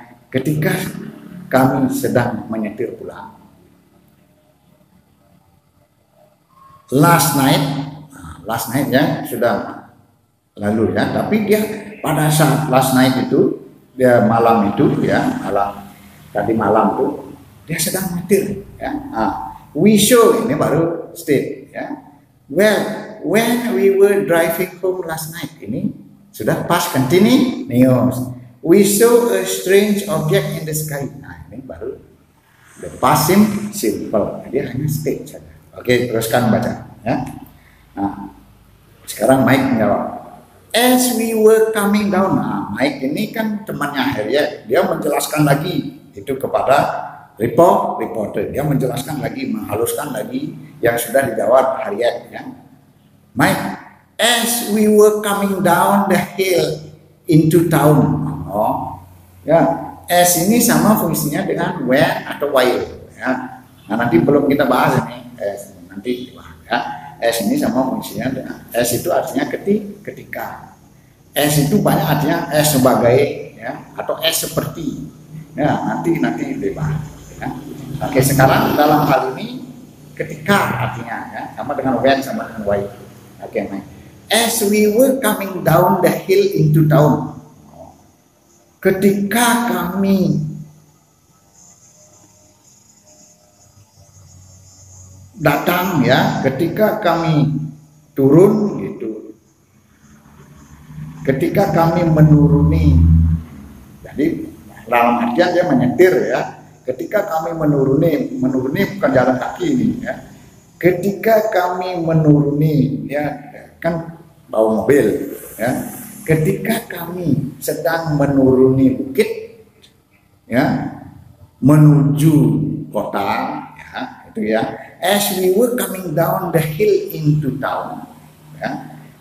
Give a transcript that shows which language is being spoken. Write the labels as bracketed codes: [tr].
[id] Ketika kami sedang menyetir pulang, [en] last night [id] ya sudah lalu ya, tapi dia pada saat last night itu dia malam itu ya, tadi malam tuh dia sedang menyetir ya. [en] We show [id] ini baru state ya. [en] Well, when we were driving home last night, [id] ini sudah past continuous. [en] We saw a strange object in the sky. [id] Nah, ini baru the past simple. Dia hanya state saja. Oke, teruskan baca ya. Nah, sekarang Mike menjawab. [en] As we were coming down. [id] Nah, Mike ini kan temannya Harriet. Dia menjelaskan lagi itu kepada reporter. Dia menjelaskan lagi, menghaluskan lagi yang sudah dijawab Harriet ya. [en] Mike, as we were coming down the hill into town. [id] Oh, ya. As ini sama fungsinya dengan when atau while. Ya. Nah, nanti belum kita bahas ini. As nanti ya. As ini sama fungsinya dengan as itu artinya ketika. As itu banyak artinya as sebagai ya atau as seperti. Ya, nanti dibahas. Ya. Oke, sekarang dalam hal ini ketika artinya ya sama dengan when sama dengan while. Oke, Mike. [en] As we were coming down the hill into town. [id] Ketika kami datang ya, ketika kami turun gitu. Ketika kami menuruni. Jadi dalam artian dia menyetir ya. Ketika kami menuruni bukan jalan kaki ini ya. Ketika kami menuruni ya kan bawa mobil ya. Ketika kami sedang menuruni bukit ya menuju kota ya itu ya. [en] As we were coming down the hill into town ya.